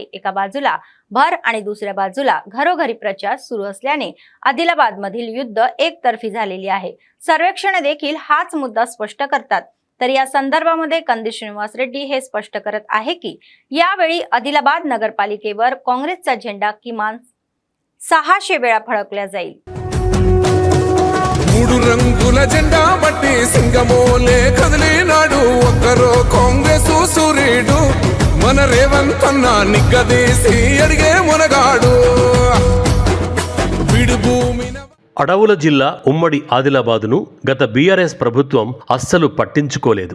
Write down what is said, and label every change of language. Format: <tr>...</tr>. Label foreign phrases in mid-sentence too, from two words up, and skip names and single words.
<mr>एका बाजूला भर आणि दुसऱ्या बाजूला घरोघरी प्रचार सुरू असल्याने आदिलाबाद मधील युद्ध एकतर्फी झालेली आहे. सर्वेक्षण देखील हाच मुद्दा स्पष्ट करतात. तर या संदर्भामध्ये कंदी श्रीनिवास रेड्डी हे स्पष्ट करत आहे की यावेळी आदिलाबाद नगरपालिकेवर काँग्रेसचा झेंडा किमान 600 वेळा फडकला जाईल.</mr> <te>మూడు రంగుల జెండా బట్టి సింగమోలే కదిలినాడు ఒక్కరో కాంగ్రెస్ సూర్యుడు మన రేవంత్ అన్న నిగ్గదీసి అడిగే మునగాడు విడు భూమిన అడవుల జిల్లా ఉమ్మడి ఆదిలాబాదును గత బీఆర్ఎస్ ప్రభుత్వం అస్సలు పట్టించుకోలేదు.</te>